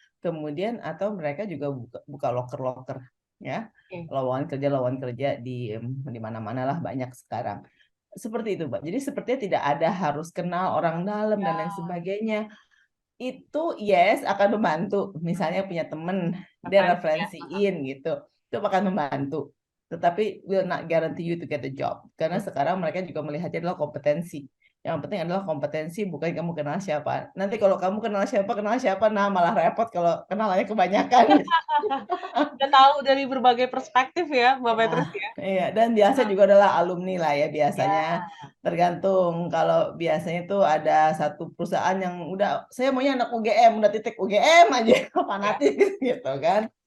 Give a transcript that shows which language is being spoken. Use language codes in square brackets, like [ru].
[id] Kemudian atau mereka juga buka loker-loker ya, lowongan kerja di mana-mana lah banyak sekarang. Seperti itu, Mbak. Jadi sepertinya tidak ada harus kenal orang dalam dan lain sebagainya. Itu yes akan membantu. Misalnya punya temen dia referensiin gitu, itu akan membantu. Tetapi [en] will not guarantee you to get a job. [id] Karena sekarang mereka juga melihatnya adalah kompetensi. Yang penting adalah kompetensi, bukan kamu kenal siapa. Nanti kalau kamu kenal siapa, nah malah repot kalau kenalannya kebanyakan. Udah tahu dari berbagai perspektif ya, Mbak Petrus ya. Iya, dan biasa juga adalah alumni lah ya biasanya. Tergantung, kalau biasanya itu ada satu perusahaan yang udah, saya maunya anak UGM, udah titik UGM aja, fanatik gitu kan.